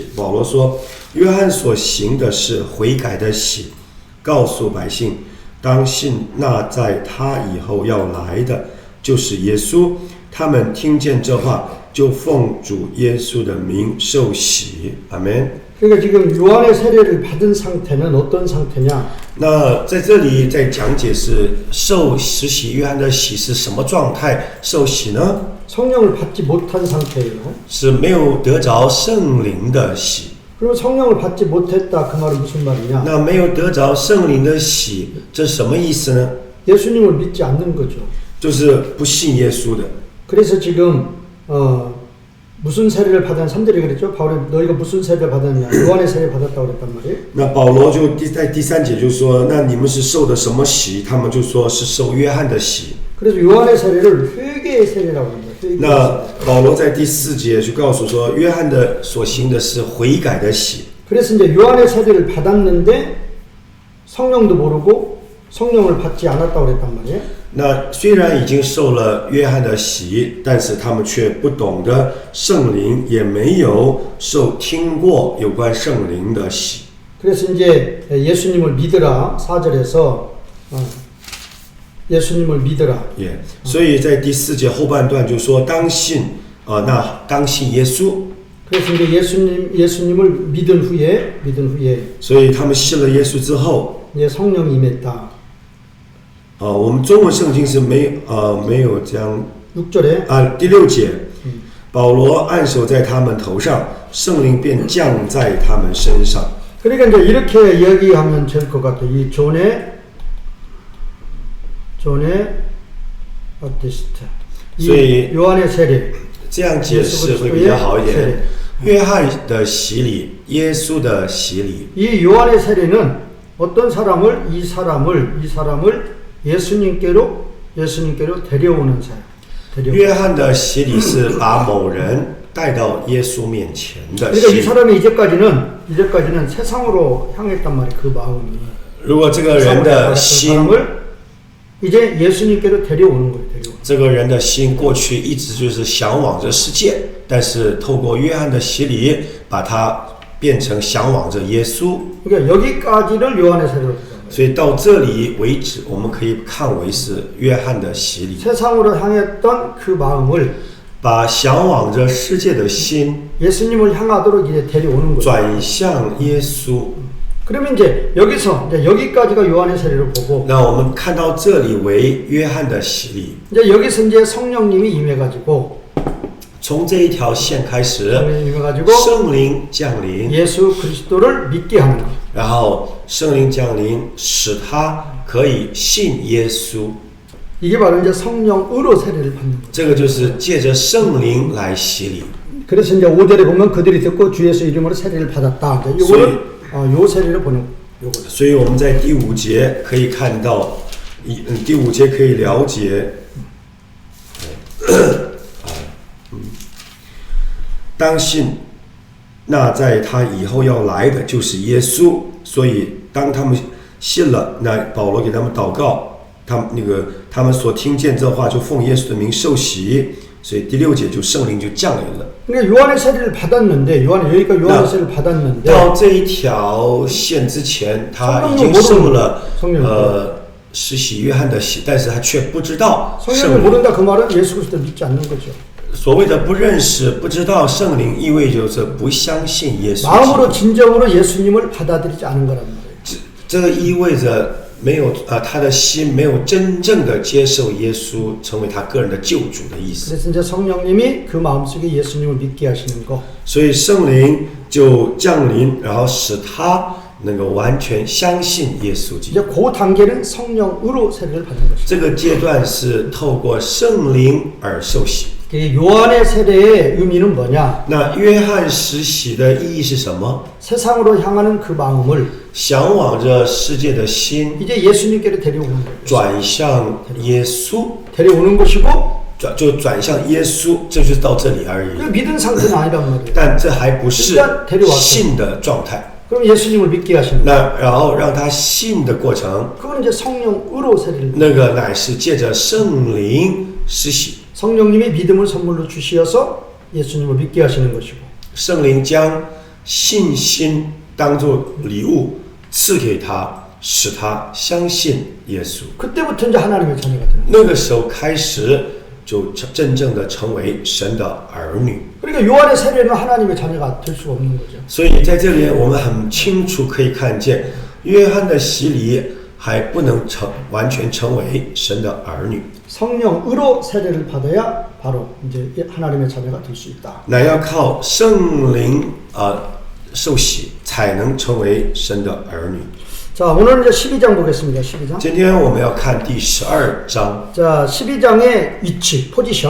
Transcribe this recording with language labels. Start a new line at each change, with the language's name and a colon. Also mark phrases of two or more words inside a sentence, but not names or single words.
Chinese: 保罗说：“约翰所行的是悔改的洗，告诉百姓，当信那在他以后要来的，就是耶稣。” 他们听见这话，就奉主耶稣的名受洗。阿们。
Korean: 그러니까 지금 요한의 세례를 받은 상태는 어떤 상태냐?
Chinese: 那在这里在讲解是受施洗约翰的洗是什么状态受洗呢？
Korean: 성령을 받지 못한 상태예요.
Chinese: 是没有得着圣灵的洗。
Korean: 그리고 성령을 받지 못했다 그 말은 무슨 말이냐?
Chinese: 那没有得着圣灵的洗，这是什么意思呢？
Korean: 예수님을 믿지 않는 거죠.
Chinese: 就是不信耶稣的。
Korean: 그래서 지금 무슨 세례를 받은 3절에 그랬죠? 바울이 너희가 무슨 세례를 받았냐? 요한의 세례 받았다고 그랬단 말이에요.
Chinese: 那保罗就在第3节就说，那你们是受的什么洗？他们就说是受约翰的洗。
Korean: 그래서 요한의 세례를 회개의 세례라고 합니다.
Chinese: 那保罗在第4节就告诉说，约翰的所行的是悔改的洗。
Korean: 그래서 이제 요한의 세례를 받았는데 성령도 모르고 성령을 받지 않았다고 그랬단 말이에요.
Chinese: 那虽然已经受了约翰的洗，但是他们却不懂得圣灵，也没有听过有关圣灵的洗。
Korean: 그래서 이제 예수님을 믿으라 4절에서 예수님을 믿으라.
Chinese: 所以在第4节后半段就说当信那当信耶稣。
Korean: 그래서 이제 예수님을 믿은 후에
Chinese: 所以他们信了耶稣之后，
Korean: 이제 성령이 임했다.
Chinese: 我们中文圣经是没有这样。
Korean: 6절에
Chinese: 第6节，保罗按手在他们头上，圣灵便降在他们身上。
Korean: 그러니까 이제 이렇게 이야기하면 될 것 같아요. 이 존의 바티스트, 이 요한의 세례.
Chinese: 这样解释会比较好一点。约翰的洗礼，耶稣的洗礼。
Korean: 이 요한의 세례는 어떤 사람을 이 사람을 예수님께로 데려오는 사람.
Chinese: 约翰的洗礼是把某人带到耶稣面前的洗
Korean: 그러니까 이
Chinese: 礼。
Korean: 사람이 이제까지는 세상으로 향했단 말이에요. 그 마음이.
Chinese: 如果这个人的心，
Korean: 이제 예수님께로 데려오는 거예요.
Chinese: 这个人的心过去一直就是向往着世界，但是透过约翰的洗礼，把它变成向往着耶稣。
Korean: 그러니까 여기까지를 요한의 세례로.
Chinese: 所以到这里为止，我们可以看为是约翰的洗礼。
Korean: 세상으로 향했던 그 마음을
Chinese: 把向往着世界的心
Korean: 예수님을 향하도록 이제 데려오는 거죠.
Chinese: 转向耶稣。
Korean: 그러면 이제 여기까지가 요한의 세례를 보고
Chinese: 那我们看到这里为约翰的洗礼。
Korean: 이제 여기서 이제 성령님이 임해가지고
Chinese: 从这一条线开始，
Korean: 성령님이 임해가지고
Chinese: 圣灵降临，
Korean: 예수 그리스도를 믿게 하는 거.
Chinese: 然后圣灵降临，使他可以信耶稣。
Korean: 이게 바로 이제 성령으로 세례를 받는 거죠.
Chinese: 这个就是借着圣灵来洗礼。
Korean: 그래서 이제 5절에 보면 그들이 듣고 주 예수 이름으로 세례를 받았다. 이거는 요 세례를 보는 요거죠.
Chinese: 所以我们在第5节可以看到，第5节可以了解，当信那在他以后要来的就是耶稣。所以当他们信了，那保罗给他们祷告，他们所听见这话就奉耶稣的名受洗。所以第6节就圣灵就降临了。
Korean: 그러니까 요한의 세례를 받았는데 여기가 요한의 세례를 받았는데
Chinese: 到这一条线之前，他已经受了施洗约翰的洗，但是他却不知道
Korean: 성령을
Chinese: 圣灵。
Korean: 모른다 그 말은 예수 그리스도를 믿지 않는 거죠.
Chinese: 所谓的不认识、不知道圣灵，意味着不相信耶稣。
Korean: 마음으로 진정으로 예수님을 받아들이지 않은 거란 말이에요.
Chinese: 这个意味着没有他的心没有真正的接受耶稣成为他个人的救主的意思。
Korean: 그래서 이제 성령님이 그 마음속에 예수님을 믿게 하시는 거.
Chinese: 所以圣灵就降临，然后使他能够完全相信耶稣基督。
Korean: 이제 그 단계는 성령으로 세례를 받는 것이죠.
Chinese: 这个阶段是透过圣灵而受洗。
Korean: 요한의 세례의 의미는 뭐냐?
Chinese: 那约翰施洗的意义是什么？
Korean: 세상으로 향하는 그 마음을
Chinese: 向往着世界的心
Korean: 이제 예수님께로 데려오는 거예요.
Chinese: 转向耶稣，
Korean: 데려오는 것이고
Chinese: 转向耶稣，这就是到这里而已。
Korean: 그 믿은 상태는 아니란 말이에요.
Chinese: 但这还不是信的状态。
Korean: 그럼 예수님을 믿게 하시는 거예요.
Chinese: 那然后让他信的过程，
Korean: 그건 이제 성령으로 세례를
Chinese: 那个乃是借着圣灵施洗。
Korean: 성령님이 믿음을 선물로 주시어서 예수님을 믿게 하시는 것이고
Chinese: 圣灵将信心当作礼物赐给他，使他相信耶稣。
Korean: 그때부터 이제 하나님의 자녀가 되는 거예요.
Chinese: 那个时候开始，就真正的成为神的儿女。
Korean: 그러니까 요한의 세례는 하나님의 자녀가 될 수가 없는 거죠.
Chinese: 所以在这里，我们很清楚可以看见，约翰的洗礼还不能完全成为神的儿女。
Korean: 성령으로 세례를 받아야 바로 이제 하나님의 자녀가 될 수 있다.
Chinese: 那要靠圣灵受洗，才能成为神的儿女。
Korean: 자, 오늘 이제 12장 보겠습니다. 12장.
Chinese: 今天我们要看第12章。
Korean: 자, 12장의 위치, 포지션.